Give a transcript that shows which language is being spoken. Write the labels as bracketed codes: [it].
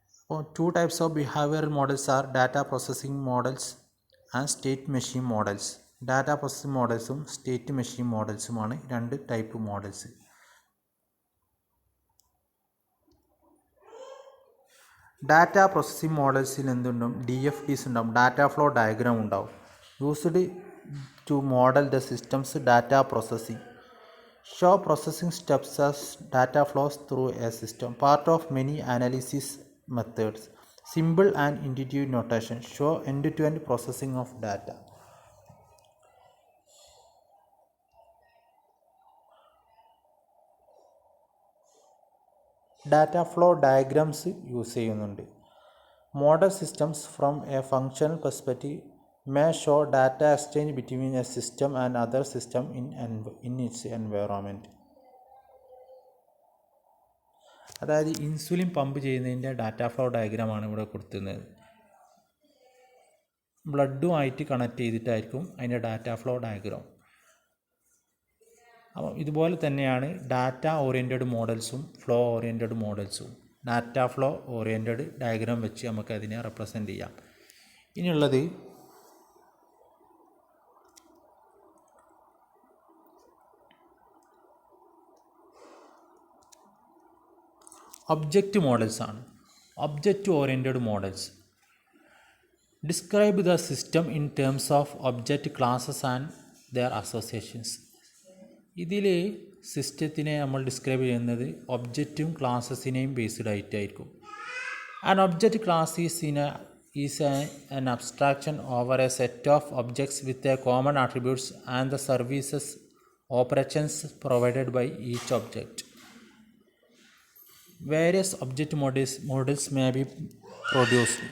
[en] അപ്പോൾ 2 types of behavioral models are data processing models and state machine models. [ml] Data processing മോഡൽസും state machine മോഡൽസുമാണ് 2 type models. Data processing മോഡൽസിൽ എന്തുണ്ടാവും, DFDs ഉണ്ടാവും, data flow diagram ഉണ്ടാവും. [en] Used to model the systems data processing. Show processing steps as data flows through a system. Part of many analysis methods. Simple and intuitive notation show end-to-end processing of data. Data flow diagrams use ചെയ്യുന്നുണ്ട്. Model systems from a functional perspective may show data exchange between a system and other system in its environment. [ml] അതായത് insulin pump ചെയ്യുന്നതിൻ്റെ data flow ഡയഗ്രാമാണ് ഇവിടെ കൊടുക്കുന്നത്. ബ്ലഡുമായിട്ട് connect ചെയ്തിട്ടായിരിക്കും അതിൻ്റെ data flow diagram. അപ്പം ഇതുപോലെ തന്നെയാണ് data oriented മോഡൽസും flow oriented മോഡൽസും. Data flow oriented diagram വെച്ച് നമുക്ക് അതിനെ റെപ്രസെൻ്റ് ചെയ്യാം. ഇനിയുള്ളത് ഒബ്ജക്റ്റ് മോഡൽസ് ആണ്. [en] Object oriented models describe the system in terms of object classes and their associations. [ml] ഇതിൽ സിസ്റ്റത്തിനെ നമ്മൾ ഡിസ്ക്രൈബ് ചെയ്യുന്നത് ഒബ്ജക്റ്റും ക്ലാസസിനെയും ബേസ്ഡ് ആയിട്ടായിരിക്കും. [en] An object class is an abstraction over a set of objects with a common attributes and the services operations provided by each object. Various object models may be produced.